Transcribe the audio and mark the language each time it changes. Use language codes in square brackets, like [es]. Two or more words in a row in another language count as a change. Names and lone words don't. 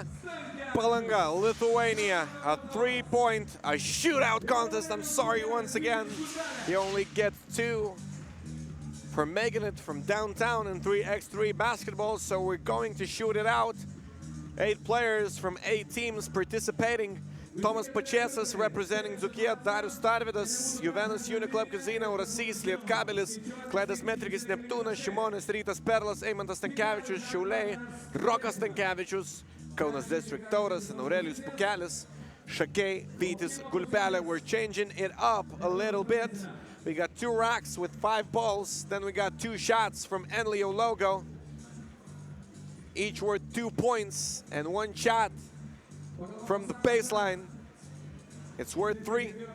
[en] Palanga, Lithuania, a 3-point, a shootout contest. I'm sorry once again. You only get 2 for making it from downtown in 3x3 basketball, so we're going to shoot it out. 8 players from 8 teams participating. Tomas Pačėsas representing Dzūkija, Darius Tarvydas, Juventus, Uniclub, Rysys, Lietkabelis, Klaidas Metrikis, Neptūnas, Šimonis, Rytas-Perlas, Eimantas Stankevičius, Šiauliai, Rokas Stankevičius, Konas District, Tauras, and Aurelijus Pukelis, Šakiai, Vitus, Gulbal. We're changing it up a little bit. We got 2 racks with 5 balls, then we got 2 shots from Enlio logo. Each worth 2 points, and 1 shot from the baseline. It's worth 3.